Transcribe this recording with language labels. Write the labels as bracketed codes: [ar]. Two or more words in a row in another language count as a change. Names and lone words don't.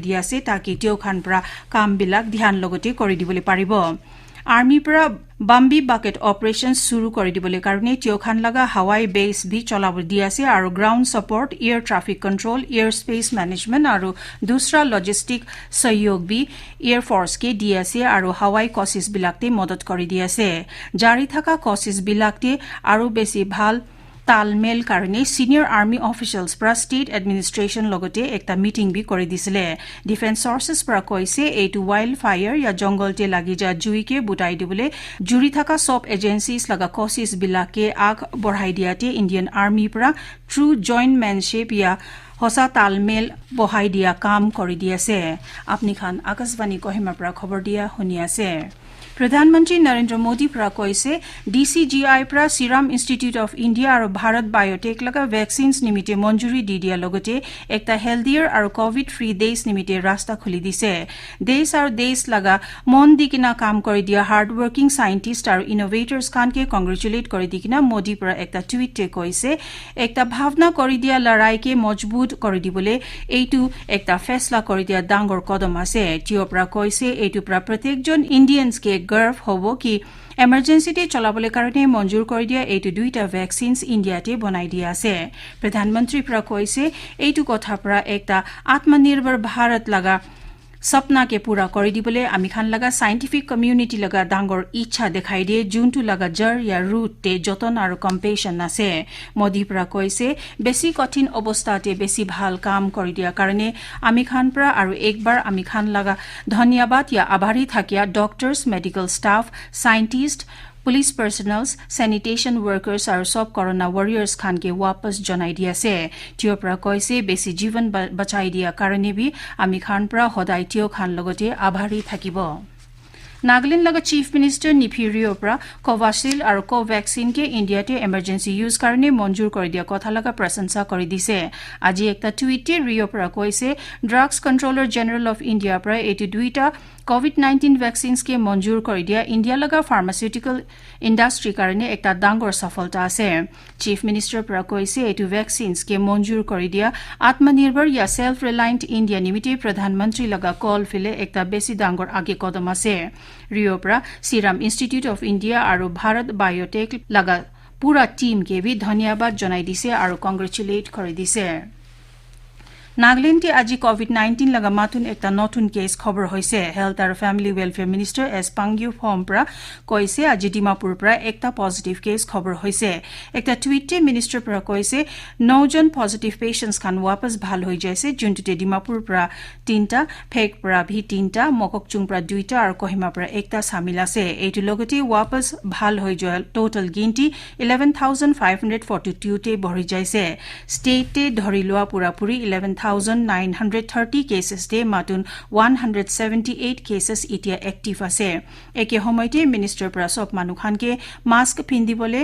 [nag] diase taki teo khan pra kam bilak dhyan logote kori dibole paribo Army pra [en] Bambi bucket operations [nag] suru kori dibole karone teo khan laga Hawaii base bhi cholabol diase aru [en] ground support air traffic control airspace management [nag] aru dusra logistic sahyog bhi [en] air force [nag] ke diase aru Hawaii courses bilakte modot kori diase jari thaka courses bilakte aru besi bhal talmel karone [en] senior army officials [nag] pra state administration logote ekta meeting bi kori disile [en] defense sources [nag] pra koise eitu wildfire ya jungle te lagi ja jui ke butai dibole juri thaka sob agencies laga courses bilake ag borhai diate Indian Army pra [en] true jointmanship [nag] ya hosa talmel bohai dia kam kori diase apni khan Akashvani Kohima pra khobor dia huni ase Pradhanmantri Narendra Modi pra koise DCGI pra Serum Institute of India aru Bharat Biotech laga vaccines nimite monjuri didia logote ekta healthier aru [en] covid free [nag] desh nimite rasta khuli dise desh aru desh laga mon dikina kam kori dia [en] hard working scientists [nag] aru innovators khan ke congratulate kori dikina Modi pra ekta tweet te koise ekta bhavna kori dia larai ke majbut kori dibole eitu ekta faisla kori dia dangor kodam ase tio pra koise eitu pra pratek jon Indians ke गर्व होबो कि emergency te cholabole karone monjur kori dia eitu duita vaccines India te banai dia ase Pradhanmantri pra koise eitu kotha pra ekta atmanirbhar Bharat laga sapna ke pura kori dibole ami khan laga [en] scientific community [nag] laga dangor ichha dekhai die juntu laga jar ya root te joton aru compassion ase Modi pra koise besi kothin obostha te besi bhal kam kori dia karone ami khan pra aru ekbar ami khan laga dhanyabad ya abhari thakia doctors [en] medical staff scientists police personnels sanitation workers [nag] aru sob [en] corona warriors [nag] khan ke wapas janai dia se tio pra koise besi jivan bachai dia karone bi ami khan pra hodai tio khan logote abhari thakibo Nagaland laga Chief Minister Niphiriyo pra Covishield aru Covaxin ke India te emergency use karone monjur kori dia kotha laga prasansa kori dise aji ekta tweet te Rio pra koise Drugs Controller General of India pra eitu duita COVID-19 vaccines ke monjur kori dia India laga [en] pharmaceutical industry [nag] karone ekta dangor safalta ase Chief Minister pra koise eitu vaccines ke monjur kori dia atmanirbhar ya [en] self reliant India [nag] nimite Pradhanmantri laga call file ekta besi dangor age kodam ase Rio pra Serum Institute of India aru Bharat Biotech laga pura team ke bhi dhanyabad janai dise aru congratulate kori dise Nagaland te aji COVID-19 laga matun ekta notun case khobor hoise Health aru Family Welfare Minister S Pangyu Phom pra koise aji Dimapur pra ekta [en] positive case [nag] khobor hoise ekta tweet te minister pra koise 9 jon [en] positive patients [nag] khan wapas bhal hoi jaise juntu te Dimapur pra 3ta Phek pra bhi 3ta Mokokchung pra 2ta aru Kohima pra ekta samil ase eitu logote wapas bhal hoi joa total ginti 11542 te bhori jaise state te dhori loa pura puri 11930 cases de matun 178 cases itia active ase eke homoite minister prasop manukhan ke mask pindibole